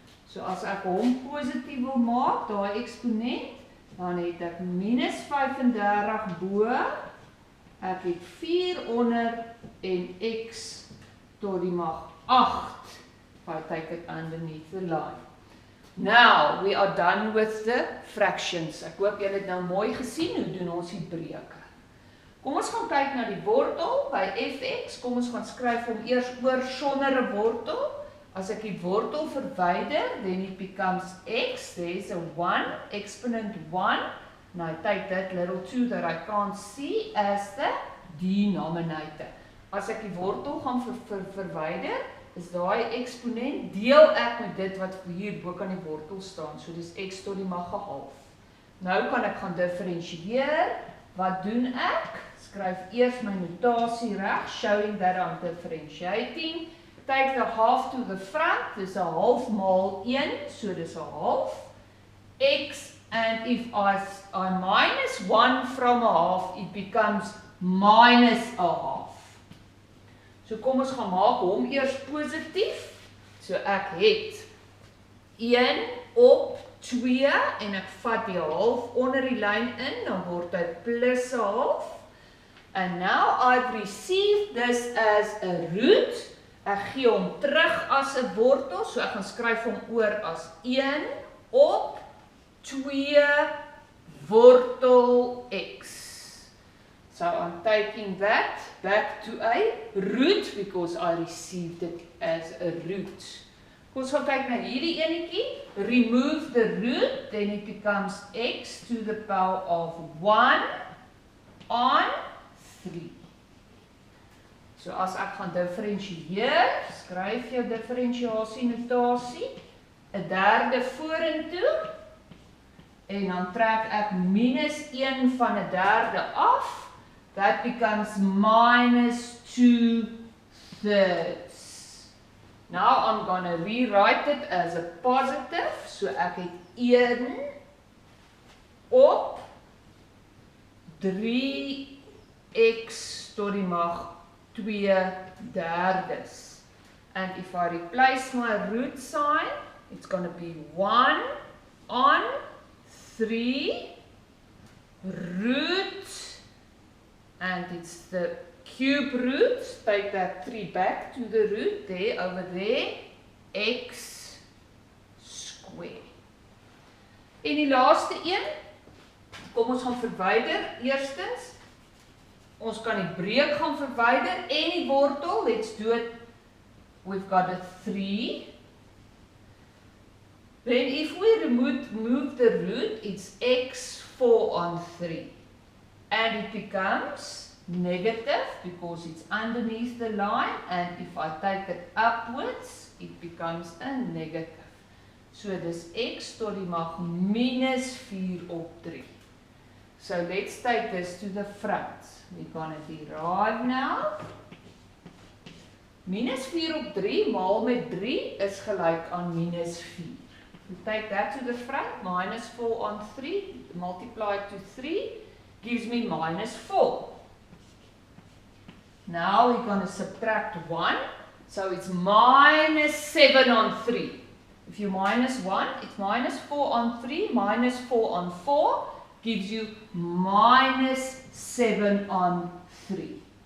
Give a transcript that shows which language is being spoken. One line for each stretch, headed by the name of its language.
Afrikaans: So as ek hom positief wil maak, daai eksponent, dan het ek minus 35 bo. Ek het 4 onder en x tot die mag 8.
English: If I take it underneath the line. Now, we are done with the fractions.
Afrikaans: Ek hoop julle het nou mooi gesien hoe doen ons die breuke. Kom ons gaan kyk na die wortel by fx. Kom ons gaan skryf hom eers oor sonder 'n wortel. As ek die wortel verwyder,
English: then it becomes x. There's a 1, exponent 1. And I take that little 2 that I can't see as the denominator.
Afrikaans: As ek die wortel gaan verwyder, is daai eksponent, deel ek met dit wat hier bo kan die wortel staan. So dis x tot die mag 1/2. Nou kan ek gaan differentieer. Wat doen ek? Skryf eers my notasie reg,
English: showing that I'm differentiating. Take the half to the front,
Afrikaans: dis 'n half maal 1, so dis 'n half.
English: X, and if I minus 1 from a half, it becomes minus a half.
Afrikaans: So kom ons gaan maak hom eers positief. So ek het 1 op 2 en ek vat die half onder die lyn in, dan word dit plus 'n half.
English: And now I've received this as a root.
Afrikaans: Ek gee hom terug as 'n wortel, so ek gaan skryf hom oor as 1 op 2 wortel x.
English: So I'm taking that back to a root because I received it as a root.
Afrikaans: Kom ons gaan kyk na hierdie enetjie.
English: Remove the root, then it becomes x to the power of 1 on 3.
Afrikaans: So as ek gaan differentieer, skryf jou differentiasie notasie, 'n derde vorentoe, en dan trek ek minus 1 van 'n derde af.
English: That becomes minus 2/3. Now I'm going to rewrite it as a positive.
Afrikaans: So ek het 1 op 3x tot die mag 2/3.
English: And if I replace my root sign, it's going to be 1 on 3 root, and it's the cube root. Take that 3 back to the root there, over there, x square.
Afrikaans: En die laaste een, kom ons gaan verwyder. Eerstens, ons kan die breek gaan verwyder en die wortel.
English: Let's do it. We've got a 3. Then if we move the root, it's x 4 on 3. And it becomes negative because it's underneath the line. And if I take it upwards, it becomes a negative. So this
Afrikaans: x tot die mag minus 4 op 3.
English: So let's take this to the front. We're going to derive now.
Afrikaans: Minus 4 op 3 maal met 3 is gelijk aan minus 4.
English: We take that to the front, minus 4 on 3, multiply it to 3, gives me minus 4. Now we're going to subtract 1, so it's minus 7 on 3. If you minus 1, it's minus 4 on 3, minus 4 on 4, gives you minus 7 on 3.